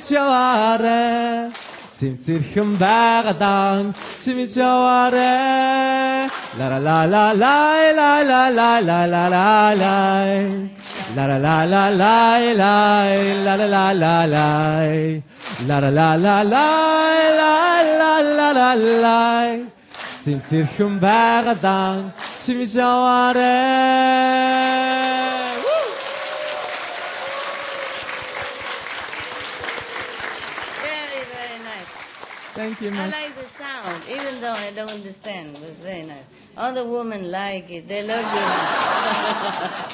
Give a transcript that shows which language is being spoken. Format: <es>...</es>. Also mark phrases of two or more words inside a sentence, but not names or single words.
<en>javare Simsirhum bagdan chimi javare La la la la la la la la la la la la La la la la la la la la la la la La la la la la la la la la la Sintirhum bagdan chimi javare Very, very nice. Thank you, I Master. like the sound, even though I don't understand. It was very nice. All the women like it. They love you now.</en>